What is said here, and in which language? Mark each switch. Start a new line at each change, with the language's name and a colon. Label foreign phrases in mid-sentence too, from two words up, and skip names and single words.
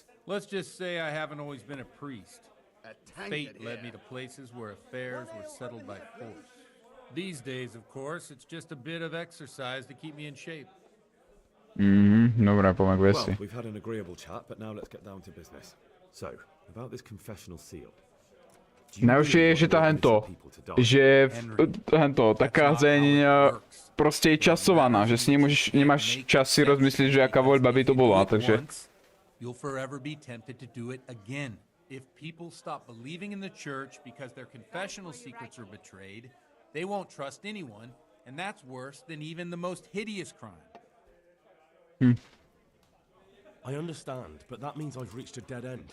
English: Let's just say I haven't always been a priest. Fate led me to places where affairs were settled by force. These days, of course, it's just a bit of exercise to keep me in shape. Dobra, pomak Well,
Slovak: veci.
English: we've had an agreeable chat, but now let's get down to business. So, about this confessional seal.
Slovak: Najhoršie je, že tá taká zeň proste je časovaná, že si nemáš čas si rozmyslieť, že aká voľba by to bola, takže...
English: You'll forever be tempted to do it again. If people stop believing in the church because their confessional secrets are betrayed, they won't trust anyone, and that's worse than even the most hideous crime. I understand, but that means I've reached a dead end.